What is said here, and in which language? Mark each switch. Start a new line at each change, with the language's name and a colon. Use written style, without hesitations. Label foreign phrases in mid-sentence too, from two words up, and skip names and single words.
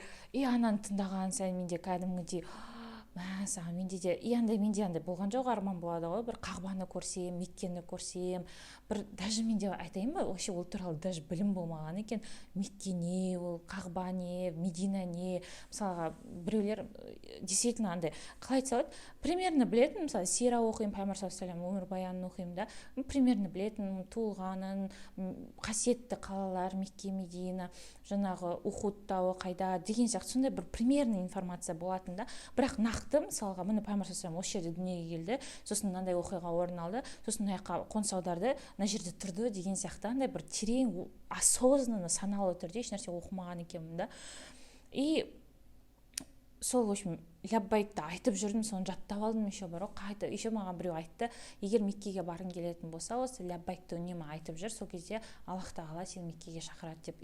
Kazakh: И ананы тыңдаған сайын менде кәдімгідей менде андай болған жоқ, арман болады ғой, бір Қағбаны көрсем, Меккені көрсем, бір даже менде айтайын ба, вообще ол туралы даже білім болмаған екен. Мекке не, ол Қағба не, Медина не. Мысалға біреулер действительно андай қалай айтса болады, примерно білетін, мысалы сира оқимын, пайғамбар
Arabic: صلى الله عليه وسلم
Kazakh: өмірбаянын оқимын да, примерно білетін, туылғанын, қасиетті қалалар Мекке, Медина, жаңағы Ухуд тауы қайда деген сияқты сондай бір
Russian: примерный информация
Kazakh: болатын да. Бірақ нақты, мысалға, міне пайғамбар
Arabic: صلى الله عليه وسلم
Kazakh: осы жерде дүниеге келді, сосын мынандай оқиға орын алды, сосын мына жаққа қоныс аударды, мына жерде тұрды деген сияқты андай бір терең, осознанно, саналы түрде еш нәрсе оқымаған екенмін да. И сол,
Russian: в общем,
Kazakh: ляббайкты айтып жүрдім, соны жаттап алдым, еще маған біреу айтты, егер Меккеге барғың келетін болса, осы ляббайкты үнемі айтып жүр, сол кезде Аллах тағала сені Меккеге шақырады деп.